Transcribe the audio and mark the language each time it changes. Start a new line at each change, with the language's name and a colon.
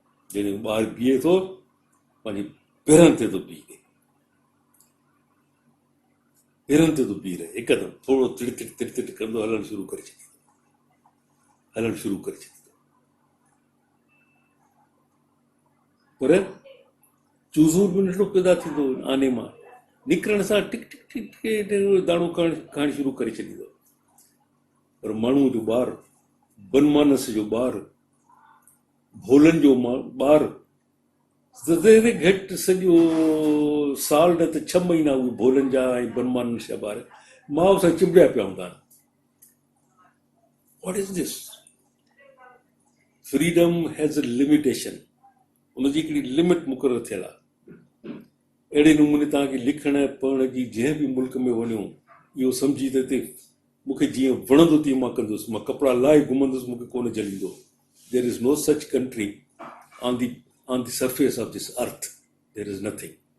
Sindhi: जॾहिं ॿार बीहे थो, पंहिंजे पेरनि ते थो बीहे, पेरनि ते थो बीह रहे. हिकदमि थोरो तिड़ कंदो, हलणु शुरू करे छॾींदो. पर चूज़ो बि नंढड़ो पैदा थींदो आने मां, निकिरण सां टिक टिक टिक टिक दाणो खाइणु शुरू करे छॾींदो. पर माण्हू जो ॿारु, बनमानस जो ॿारु, भोलनि जो ॿारु, घटि सॼो साल न त 6 महीना उहे भोलनि जा ऐं बनमानस जा ॿार माउ सां चिंबड़िया पिया हूंदा आहिनि.
English: What is this? Freedom has a limitation.
Sindhi: उनजी हिकिड़ी लिमिट मुक़ररु थियल आहे. अहिड़े नमूने तव्हांखे लिखण पढ़ण जी जंहिं बि मुल्क में वञो, इहो सम्झी त हिते मूंखे जीअं वणंदो तीअं मां कंदुसि, मां कपिड़ा लाहे घुमंदुसि, मूंखे कोन जलींदो.
English: There is no such country on the surface of this earth. There is nothing.